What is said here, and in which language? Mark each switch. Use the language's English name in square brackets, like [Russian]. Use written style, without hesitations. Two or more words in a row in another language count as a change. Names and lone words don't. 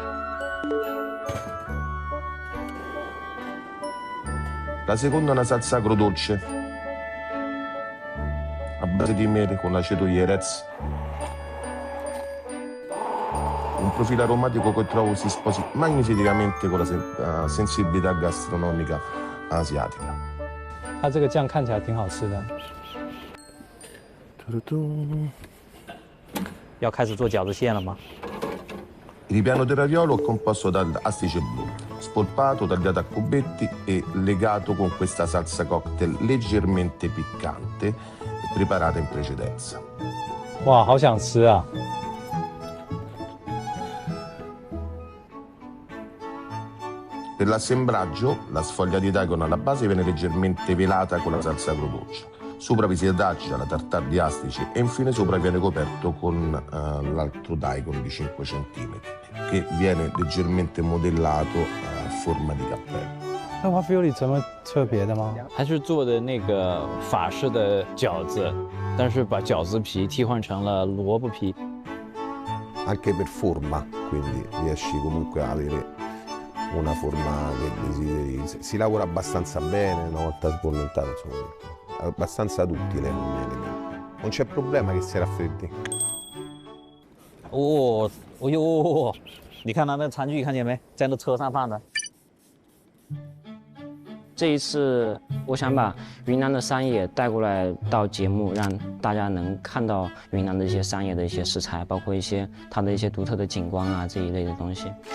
[Italian] La seconda è una salsa agrodolce, a base di mele con l'aceto Jerez. Un profilo aromatico che trovo si sposi magnificamente con la sensibilità gastronomica asiatica. [Chinese] 它这个酱看起来挺好吃的。要开始做饺子馅了吗？ [Italian] Il ripiano del raviolo è composto dall'astice blu, spolpato, tagliato a cubetti e legato con questa salsa cocktail leggermente piccante, preparata in precedenza. [Chinese] 哇，好想吃啊！ [Italian] Per l'assemblaggio, la sfoglia di daikon alla base viene leggermente velata con la salsa agrodolce. Sopra vi si adagia la tartare di astice e infine sopra viene coperto con l'altro daikon di 5 cm che viene leggermente modellato a forma di cappello. [Chinese] 那 waffle 里怎么特别的吗？它是做的那个法式的饺子，但是把饺子皮替换成了萝卜皮。 [Italian] Anche per forma, quindi riesci comunque a avere una forma che desideri. Si lavora abbastanza bene una volta sbollentato, insomma, è abbastanza duttile come elemento. Non c'è problema che si raffreddi. [Chinese] 哦，哦呦，你看他那餐具看见没？在那车上放的。这一次，我想把云南的山野带过来到节目，让大家能看到云南的一些山野的一些食材，包括一些它的一些独特的景观啊这一类的东西。